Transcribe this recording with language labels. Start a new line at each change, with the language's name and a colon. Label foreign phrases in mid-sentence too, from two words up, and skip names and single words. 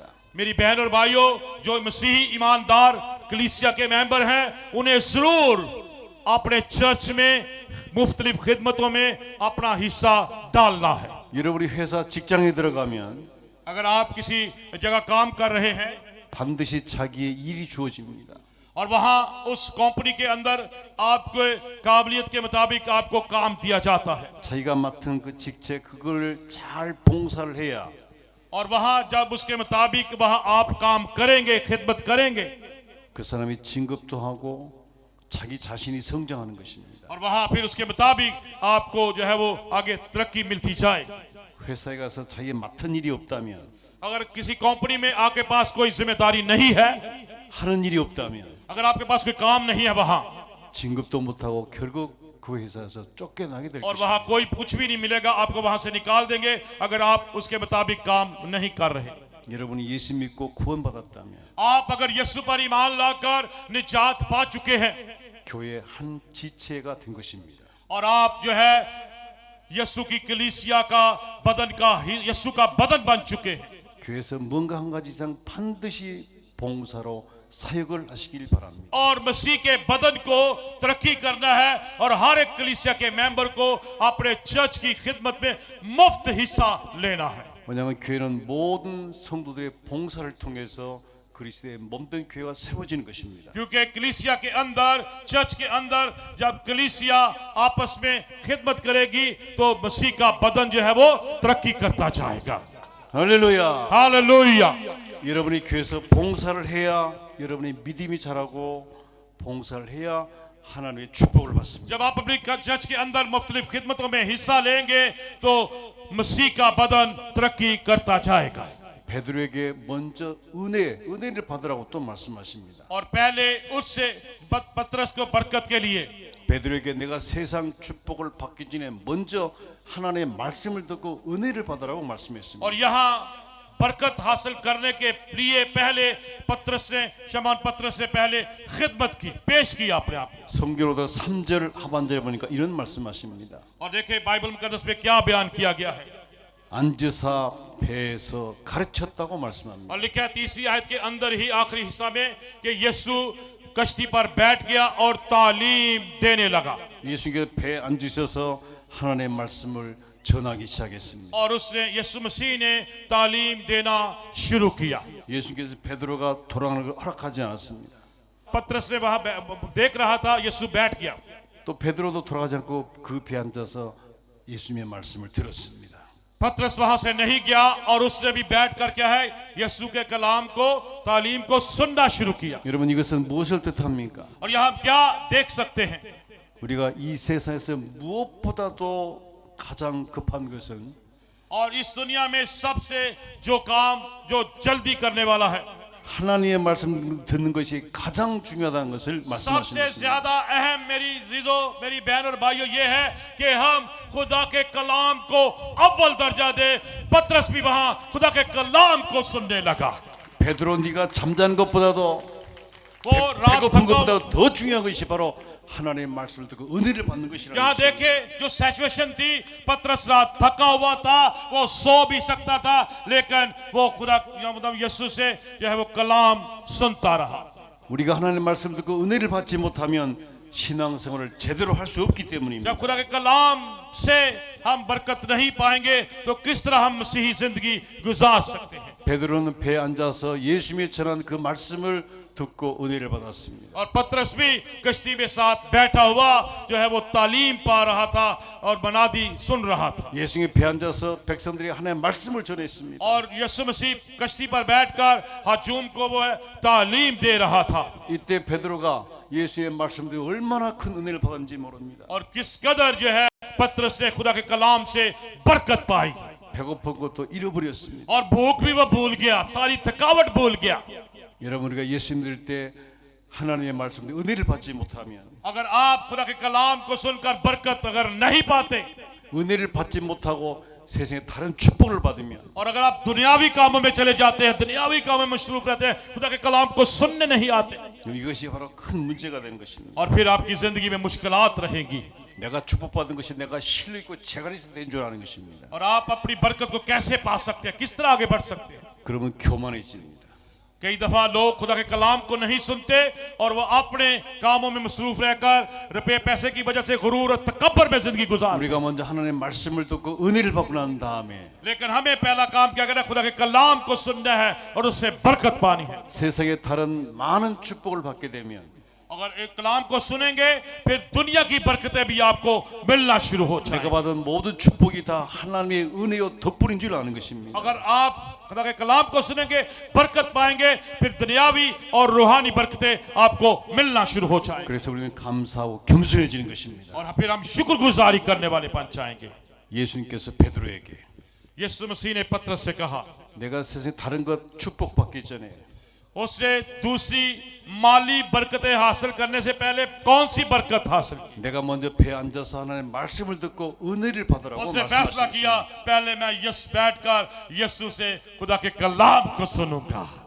Urdu: میری بہن اور بھائیوں، جو مسیحی ایماندار کلیسیا کے ممبر ہیں، انہیں ضرور اپنے چرچ میں مختلف خدمتوں میں اپنا حصہ ڈالنا ہے.
Korean: 여러분이 회사 직장에 들어가면
Urdu: اگر آپ کسی جگہ کام کر رہے ہیں
Korean: 반드시 자기의 일이 주어집니다.
Urdu: اور وہاں اس کمپنی کے اندر آپ کو قابلیت کے مطابق آپ کو کام دیا جاتا ہے,
Korean: 자기가 맡은 그 직책 그걸 잘 봉사를 해야
Urdu: اور وہاں جب اس کے مطابق وہاں آپ کام کریں گے، خدمت کریں گے,
Korean: 그 사람이 진급도 하고 자기 자신이 성장하는 것입니다.
Urdu: اور وہاں پھر اس کے مطابق آپ کو جو ہے وہ آگے ترقی ملتی جائے.
Korean: 회사에 가서 자기 맡은 일이 없다면,
Urdu: اگر کسی کمپنی میں آپ کے پاس کوئی ذمہ داری نہیں ہے,
Korean: 하는 일이 없다면
Urdu: اگر آپ کے پاس کوئی کام نہیں ہے وہاں,
Korean: 진급도 못하고 결국 그 회사에서 쫓겨나게 될
Urdu: और
Korean: 것입니다.
Urdu: وہاں کوئی کچھ بھی نہیں ملے گا، آپ کو وہاں سے نکال دیں گے اگر آپ اس کے مطابق کام نہیں کر رہے.
Korean: 여러분이 예수 믿고 구원받았다면
Urdu: آپ اگر یسوع پر ایمان لا کر نجات پا چکے ہیں
Korean: 교회의 한 지체가 된 것입니다.
Urdu: اور آپ جو ہے یسوع کی کلیسیا کا بدن کا، یسوع کا بدن بن چکے ہیں,
Korean: 교회에서 뭔가 한 가지 이상 반드시 봉사로 사역을 하시길 바랍니다.
Urdu: اور مسیح کے بدن کو ترقی کرنا ہے اور ہر ایک کلیسیا کے ممبر کو اپنے چرچ کی خدمت میں مفت حصہ لینا ہے.
Korean: 왜냐하면 교회는 모든 성도들의 봉사를 통해서 그리스도의 몸된 교회가 세워지는 것입니다.
Urdu: کیونکہ کلیسیا کے اندر، چرچ کے اندر جب کلیسیا آپس میں خدمت کرے گی تو مسیح کا بدن جو ہے وہ ترقی کرتا جائے گا.
Korean: 할렐루야.
Urdu: हालेलुया।
Korean: 여러분이 교회에서 봉사를 해야 여러분이 믿음이 자라고 봉사를 해야 하나님의 축복을 받습니다.
Urdu: جب آپ اپنی چرچ کے اندر مختلف خدمتوں میں حصہ لیں گے تو مسیح کا بدن ترقی کرتا جائے گا.
Korean: 베드로에게 먼저 은혜를 받으라고 또 말씀하십니다.
Urdu: اور پہلے اس سے پطرس کو برکت کے لیے
Korean: 베드로에게 내가 세상 축복을 받기 전에 먼저 하나님의 말씀을 듣고 은혜를 받으라고 말씀했습니다.
Urdu: اور یہاں برکت حاصل کرنے کے لیے پہلے شمعون پطرس نے پہلے خدمت کی، پیش کی اپنے آپ.
Korean: 성경으로도 3절 하반절에 보니까 이런 말씀하십니다.
Urdu: اور دیکھیے بائبل مقدس میں کیا بیان کیا گیا ہے.
Korean: 앉으사 배에서 가르쳤다고 말씀합니다.
Urdu: اور لکھا ہے تیسری آیت کے اندر ہی آخری حصہ میں کہ یسوع کشتی پر بیٹھ گیا اور تعلیم دینے لگا.
Korean: 예수님께서 배에 앉으셔서 하나님의 말씀을 전하기 시작했습니다.
Urdu: اور اس نے یسوع مسیح نے تعلیم دینا شروع کیا.
Korean: 예수님께서 베드로가 돌아가는 걸 허락하지 않았습니다.
Urdu: پطرس نے وہاں دیکھ رہا تھا، یسوع بیٹھ گیا.
Korean: 또 베드로도 돌아가지 않고 그 배에 앉아서 예수님의 말씀을 들었습니다.
Urdu: پطرس وہاں سے نہیں گیا اور اس نے بھی بیٹھ کر کیا ہے یسوع کے کلام کو، تعلیم کو سننا شروع کیا.
Korean: 여러분 이것은 무엇을 뜻합니까?
Urdu: اور یہاں ہم کیا دیکھ سکتے ہیں?
Korean: 우리가 이 세상에서 무엇보다도 가장 급한 것은
Urdu: اور اس دنیا میں سب سے جو کام جو جلدی کرنے والا ہے,
Korean: 하나님의 말씀 듣는 것이 가장 중요하다는 것을
Urdu: सबसे
Korean: 말씀하십니다.
Urdu: زیادہ اہم میری عزیزو، میری بہن اور بھائیوں یہ ہے کہ ہم خدا کے کلام کو اول درجہ دے. پطرس بھی وہاں خدا کے کلام کو سننے لگا.
Korean: 베드로 네가 잠자는 것보다도
Urdu: وہ رات
Korean: 배고픈
Urdu: को
Korean: 것보다 더 중요한 것이 바로 하나님의 말씀을 듣고 은혜를 받는 것이라는
Urdu: यहाँ
Korean: 것입니다.
Urdu: دیکھے جو سچویشن تھی، پطرس رات تھکا ہوا تھا، وہ سو بھی سکتا تھا، لیکن وہ خدا مطلب یسوع سے جو ہے وہ کلام سنتا رہا.
Korean: 우리가 하나님의 말씀을 듣고 은혜를 받지 못하면 신앙생활을 제대로 할 수 없기 때문입니다.
Urdu: جب خدا کے کلام سے ہم برکت نہیں پائیں گے تو کس طرح ہم مسیحی زندگی گزار سکتے ہیں.
Korean: 베드로는 배에 앉아서 예수님이 전한 그 말씀을 듣고 은혜를 받았습니다.
Urdu: اور پطرس بھی کشتی میں ساتھ بیٹھا ہوا جو ہے وہ تعلیم پا رہا تھا اور منادی سن رہا تھا.
Korean: 예수님이 배에 앉아서 백성들이 하나님의 말씀을 전했습니다.
Urdu: اور یسوع مسیح کشتی پر بیٹھ کر ہجوم کو وہ ہے تعلیم دے رہا تھا.
Korean: 이때 베드로가 예수의 말씀들이 얼마나 큰 은혜를 받았는지 모릅니다.
Urdu: اور کس قدر جو ہے پطرس نے خدا کے کلام سے برکت پائی.
Korean: 배고픈 것도 잃어버렸습니다.
Urdu: اور بھوک بھی وہ بھول گیا، ساری تھکاوٹ بھول گیا.
Korean: 여러분 우리가 예수 믿을 때 하나님의 말씀들 은혜를 받지 못하면
Urdu: اگر آپ خدا کے کلام کو سن کر برکت اگر نہیں پاتے
Korean: 은혜를 받지 못하고 세상에 다른 축복을 받으면
Urdu: اور اگر آپ دنیاوی کاموں میں چلے جاتے ہیں، دنیاوی کاموں میں مصروف رہتے ہیں، خدا کے کلام کو سننے نہیں آتے,
Korean: 이것이 바로 큰 문제가 되는 것입니다.
Urdu: اور پھر آپ کی زندگی میں مشکلات رہیں گی.
Korean: 내가 축복받은 것이 내가 실력 있고 재간이 있어야 된 줄 아는 것입니다.
Urdu: اور آپ اپنی برکت کو کیسے پا سکتے ہیں، کس طرح آگے بڑھ سکتے ہیں?
Korean: 그러면 교만해집니다.
Urdu: کئی دفعہ لوگ خدا کے کلام کو نہیں سنتے اور وہ اپنے کاموں میں مصروف رہ کر روپے پیسے کی وجہ سے غرور اور تکبر میں زندگی گزار.
Korean: 우리가 먼저 하나님의 말씀을 듣고 은혜를 받고 난 दा음에
Urdu: لیکن ہمیں پہلا کام کیا کرنا ہے؟ خدا کے کلام کو سننا ہے اور اس سے برکت پانی ہے.
Korean: 세상에 다른 많은 축복을 받게 되면
Urdu: اگر ایک کلام کو سنیں گے پھر دنیا کی برکتیں بھی آپ کو ملنا شروع ہو
Korean: 내가
Urdu: जाएंगी।
Korean: 받은 모든 축복이 다 하나님의 은혜요 덕분인 줄 아는 것입니다.
Urdu: اگر آپ خدا کے کلام کو سنیں گے برکت پائیں گے، پھر دنیاوی اور روحانی برکتیں آپ کو ملنا شروع ہو جائیں گی.
Korean: 그래서 우리는 감사하고 겸손해지는 것입니다.
Urdu: اور پھر ہم شکرگزاری کرنے والے بن جائیں گے.
Korean: 예수님께서 베드로에게
Urdu: یسوع مسیح نے پطرس سے کہا,
Korean: 내가 세상에 다른 것 축복받기 전에
Urdu: اس نے دوسری مالی برکتیں حاصل کرنے سے پہلے کون سی برکت حاصل کی?
Korean: 내가 먼저 배에 앉아서 하나님의 말씀을 듣고 은혜를 받으라고
Urdu: اس نے فیصلہ
Korean: 말씀하셨습니다.
Urdu: کیا پہلے میں بیٹھ کر یسوع سے خدا کے کلام کو سنوں گا.